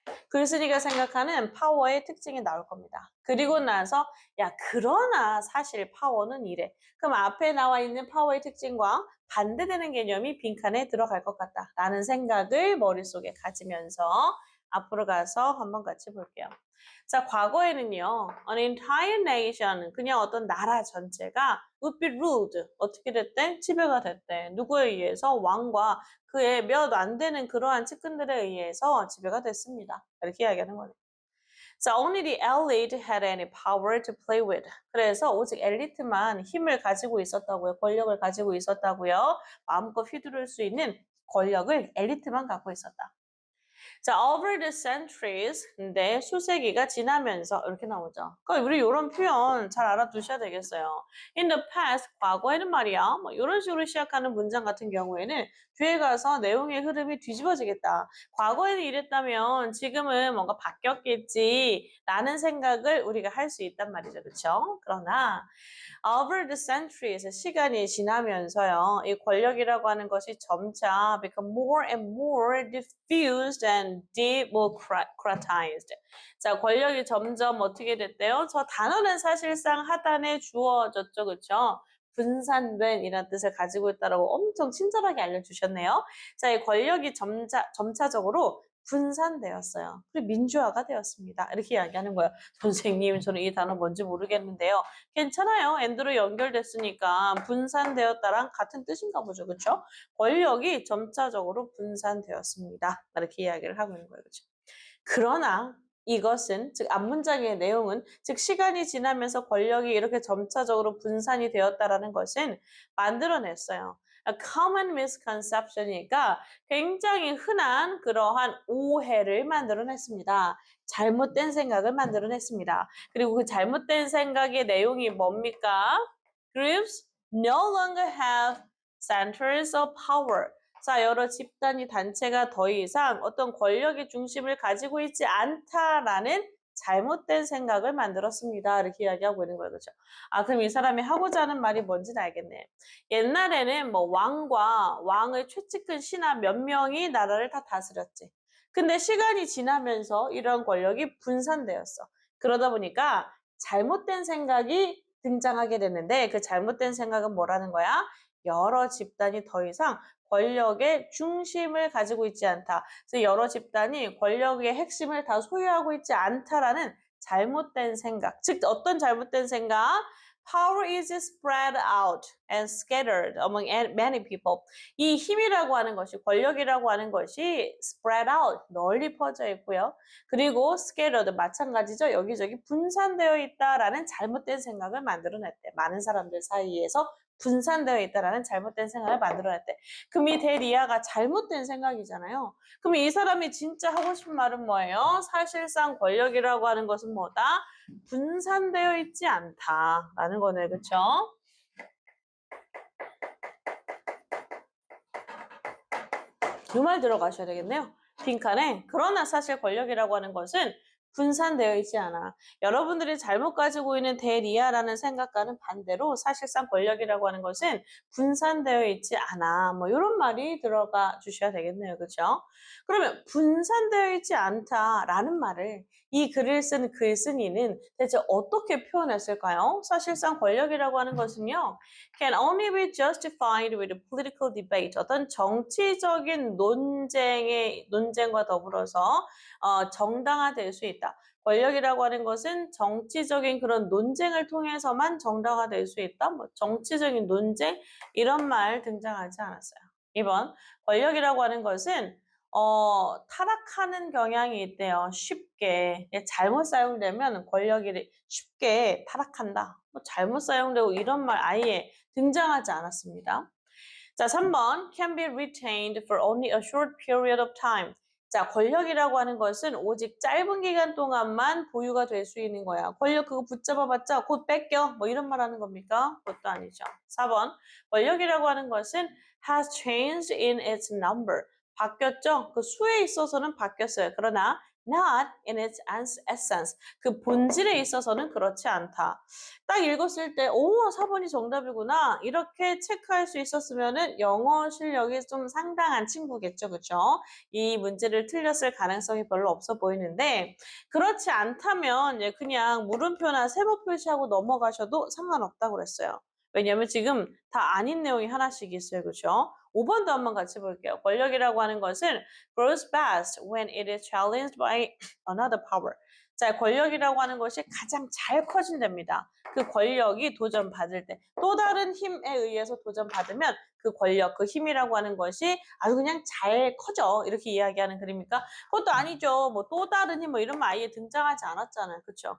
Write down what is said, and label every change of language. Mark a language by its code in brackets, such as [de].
[ko] 글쓴이가 생각하는 파워의 특징이 나올 겁니다. 그리고 나서 야 그러나 사실 파워는 이래. 그럼 앞에 나와 있는 파워의 특징과 반대되는 개념이 빈칸에 들어갈 것 같다라는 생각을 머릿속에 가지면서 앞으로 가서 한번 같이 볼게요. 자, 과거에는요. [en] An entire nation, [ko] 그냥 어떤 나라 전체가 [en] would be ruled. [ko] 어떻게 됐대? 지배가 됐대. 누구에 의해서? 왕과 그의 몇 안 되는 그러한 측근들에 의해서 지배가 됐습니다. 이렇게 이야기하는 거예요. [en] 자, only the elite had any power to play with. [ko] 그래서 오직 엘리트만 힘을 가지고 있었다고요. 권력을 가지고 있었다고요. 마음껏 휘두를 수 있는 권력을 엘리트만 갖고 있었다. [en] 자, over the centuries. [ko] 근데 수세기가 지나면서 이렇게 나오죠. 그러니까 우리 이런 표현 잘 알아두셔야 되겠어요. [en] In the past, [ko] 과거에는 말이야. 뭐 이런 식으로 시작하는 문장 같은 경우에는 뒤에 가서 내용의 흐름이 뒤집어지겠다. 과거에는 이랬다면 지금은 뭔가 바뀌었겠지라는 생각을 우리가 할 수 있단 말이죠. 그렇죠? 그러나 [en] over the centuries, [ko] 시간이 지나면서요. 이 권력이라고 하는 것이 점차 [en] become more and more diffused and democratized. [ko] 자, 권력이 점점 어떻게 됐대요? 저 단어는 사실상 하단에 주어졌죠. 그렇죠? 분산된 이란 뜻을 가지고 있다라고 엄청 친절하게 알려주셨네요. 자, 이 권력이 점차적으로 분산되었어요. 그리고 민주화가 되었습니다. 이렇게 이야기하는 거예요. 선생님, 저는 이 단어 뭔지 모르겠는데요. 괜찮아요. 엔드로 연결됐으니까 분산되었다랑 같은 뜻인가 보죠. 그렇죠? 권력이 점차적으로 분산되었습니다. 이렇게 이야기를 하고 있는 거예요. 그렇죠? 그러나 이것은 즉 앞문장의 내용은 즉 시간이 지나면서 권력이 이렇게 점차적으로 분산이 되었다라는 것은 만들어냈어요. [en] A common misconception [ko] 이니까 굉장히 흔한 그러한 오해를 만들어냈습니다. 잘못된 생각을 만들어냈습니다. 그리고 그 잘못된 생각의 내용이 뭡니까? [en] Groups no longer have centers of power. [ko] 자, 여러 집단이 단체가 더 이상 어떤 권력의 중심을 가지고 있지 않다라는 잘못된 생각을 만들었습니다. 이렇게 이야기하고 있는 거예요. 그렇죠? 아, 그럼 이 사람이 하고자 하는 말이 뭔지는 알겠네. 옛날에는 뭐 왕과 왕의 최측근 신하 몇 명이 나라를 다 다스렸지. 근데 시간이 지나면서 이런 권력이 분산되었어. 그러다 보니까 잘못된 생각이 등장하게 되는데 그 잘못된 생각은 뭐라는 거야? 여러 집단이 더 이상 권력의 중심을 가지고 있지 않다. 그래서 여러 집단이 권력의 핵심을 다 소유하고 있지 않다라는 잘못된 생각. 즉 어떤 잘못된 생각? [en] Power is spread out and scattered among many people. [ko] 이 힘이라고 하는 것이 권력이라고 하는 것이 [en] spread out [ko] 널리 퍼져 있고요. 그리고 scattered 마찬가지죠. 여기저기 분산되어 있다라는 잘못된 생각을 만들어냈대. 많은 사람들 사이에서 분산되어 있다라는 잘못된 생각을 만들어냈대. 그럼 이 대리아가 잘못된 생각이잖아요. 그럼 이 사람이 진짜 하고 싶은 말은 뭐예요? 사실상 권력이라고 하는 것은 뭐다? 분산되어 있지 않다라는 거네. 그렇죠? 이 말 들어가셔야 되겠네요. 빈칸에 그러나 사실 권력이라고 하는 것은 분산되어 있지 않아. 여러분들이 잘못 가지고 있는 대리아라는 생각과는 반대로 사실상 권력이라고 하는 것은 분산되어 있지 않아. 뭐 이런 말이 들어가 주셔야 되겠네요. 그렇죠? 그러면 분산되어 있지 않다라는 말을 이 글을 쓴 글쓴이는 대체 어떻게 표현했을까요? 사실상 권력이라고 하는 것은요. [en] can only be justified with political debate. [ko] 어떤 정치적인 논쟁과 더불어서 정당화될 수 있다. 권력이라고 하는 것은 정치적인 그런 논쟁을 통해서만 정당화될 수 있다. 뭐 정치적인 논쟁 이런 말 등장하지 않았어요. 2번 권력이라고 하는 것은 타락하는 경향이 있대요. 쉽게 잘못 사용되면 권력이 쉽게 타락한다. 뭐 잘못 사용되고 이런 말 아예 등장하지 않았습니다. 자, 3번 [en] can be retained for only a short period of time. [ko] 자, 권력이라고 하는 것은 오직 짧은 기간 동안만 보유가 될 수 있는 거야. 권력 그거 붙잡아봤자 곧 뺏겨. 뭐 이런 말 하는 겁니까? 그것도 아니죠. 4번. 권력이라고 하는 것은 [en] has changed in its number. [ko] 바뀌었죠? 그 수에 있어서는 바뀌었어요. [en] 그러나 not in its essence. [ko] 그 본질에 있어서는 그렇지 않다. 딱 읽었을 때, 오, 4번이 정답이구나. 이렇게 체크할 수 있었으면은 영어 실력이 좀 상당한 친구겠죠. 그쵸? 이 문제를 틀렸을 가능성이 별로 없어 보이는데, 그렇지 않다면 예, 그냥 물음표나 세모 표시하고 넘어가셔도 상관없다고 그랬어요. 왜냐면 지금 다 아닌 내용이 하나씩 있어요. 그쵸? 5번도 한번 같이 볼게요. 권력이라고 하는 것은 [en] grows best when it is challenged by another power. [ko] 자, 권력이라고 하는 것이 가장 잘 커진답니다. 그 권력이 도전받을 때 또 다른 힘에 의해서 도전받으면 그 권력, 그 힘이라고 하는 것이 아주 그냥 잘 커져. 이렇게 이야기하는 글입니까? 그것도 아니죠. 뭐 또 다른 힘 뭐 이런 말 아예 등장하지 않았잖아요. 그렇죠?